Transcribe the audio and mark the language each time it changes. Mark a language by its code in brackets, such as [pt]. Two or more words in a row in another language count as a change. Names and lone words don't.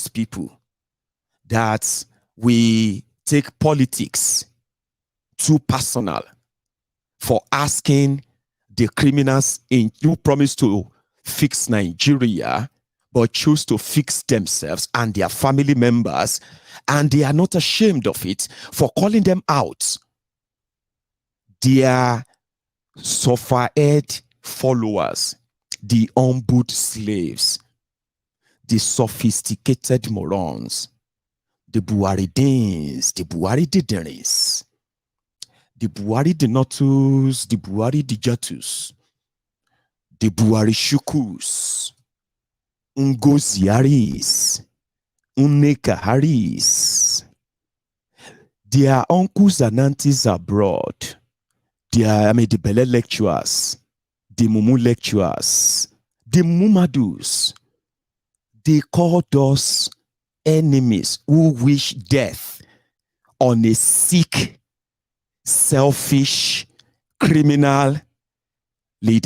[en] people, that we take politics too personal, for asking the criminals who promise to fix Nigeria but choose to fix themselves and their family members, and they are not ashamed of it, for calling them out. Their suffered followers, the humbled slaves, the sophisticated morons, the Buharidins, the Buharidideris, the Buhari Denotus, the Buhari Dijatus, the Buhari Shukus, Ngoziaris, Unekaharis, their uncles and aunties abroad, the Bele lecturers, the Mumu lecturers, the Mumadus, they called us enemies who wish death on a sick, selfish, criminal leader.